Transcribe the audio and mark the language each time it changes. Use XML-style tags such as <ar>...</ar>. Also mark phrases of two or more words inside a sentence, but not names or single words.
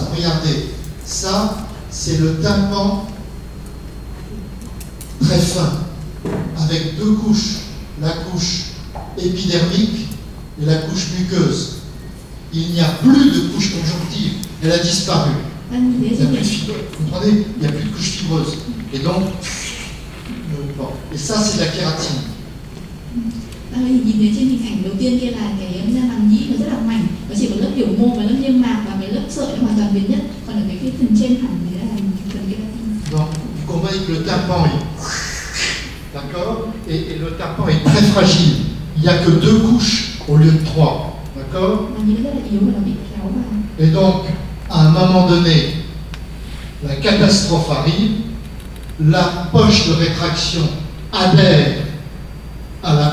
<fr>Regardez, ça, c'est le tympan très fin, avec 2 couches, la couche épidermique et la couche muqueuse. Il n'y a plus de couche conjonctive, elle a disparu. Il n'y a plus de fibreux. Vous comprenez? Il n'y a plus de couche fibreuse. Et donc, bon. Et ça, c'est de la kératine.</fr> <vi>Nhìn thấy trên hình ảnh đầu tiên kia là cái màng nhĩ nó rất là mảnh, nó chỉ có lớp biểu mô và lớp niêm mạc và cái lớp sợi nó hoàn toàn biến nhất, còn ở cái phần trên hẳn thì là phần kératine.</vi> <fr>Donc, vous comprenez que le tympan est, d'accord, et le tympan est très fragile. Il n'y a que 2 couches au lieu de 3, d'accord. Et donc, à un moment donné, la catastrophe arrive, la poche de rétraction adhère à la...</fr>